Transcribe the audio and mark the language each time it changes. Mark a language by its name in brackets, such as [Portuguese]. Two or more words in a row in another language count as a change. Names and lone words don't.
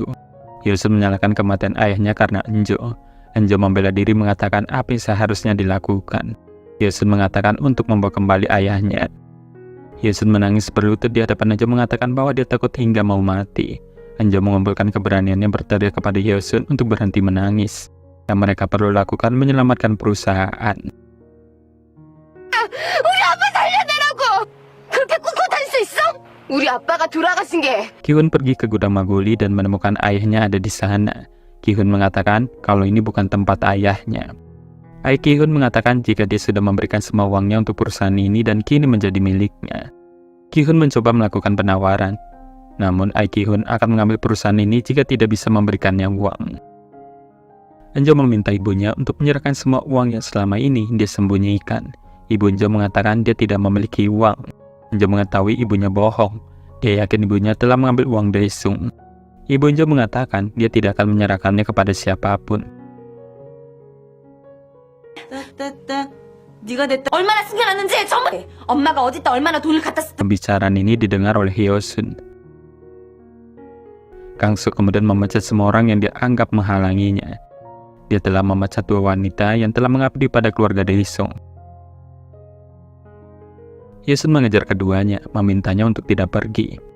[Indonesian] Hyo-sun menyalahkan kematian ayahnya karena Enjo. Enjo membela diri mengatakan apa yang seharusnya dilakukan. Hyo-sun mengatakan untuk membawa kembali ayahnya. Hyo-sun menangis berlutut di hadapan Enjo mengatakan bahwa dia takut hingga mau mati. Enjo mengumpulkan keberaniannya berteriak kepada Hyo-sun untuk berhenti menangis. Yang mereka perlu lakukan menyelamatkan perusahaan. [Korean] 우리 아빠 살려내라고! 그렇게 꿇고 다닐 수 있어? 우리 아빠가 돌아가신 게. [Indonesian] Ki-hun pergi ke gudang magoli dan menemukan ayahnya ada di sana. Ki-hun mengatakan kalau ini bukan tempat ayahnya. Ayah Ki-hun mengatakan jika dia sudah memberikan semua uangnya untuk perusahaan ini dan kini menjadi miliknya. Ki-hun mencoba melakukan penawaran. Namun Ayah Ki-hun akan mengambil perusahaan ini jika tidak bisa memberikannya uang. Enjo meminta ibunya untuk menyerahkan semua uang yang selama ini dia sembunyikan. Ibu Enjo mengatakan dia tidak memiliki uang. Enjo mengetahui ibunya bohong. Dia yakin ibunya telah mengambil uang Dae-sung. Ibu Enjo mengatakan dia tidak akan menyerahkannya kepada siapapun. [Korean] 얼마나 숨겨놨는지 정말. 엄마가 어디다 얼마나 돈을 갖다 썼. [Indonesian] Pembicaraan ini didengar oleh Hyo-sun. Kang-suk kemudian memecat semua orang yang dianggap menghalanginya. Dia telah memecat 2 wanita yang telah mengabdi pada keluarga Dae-sung. Hyo-sun mengejar keduanya, memintanya untuk tidak pergi.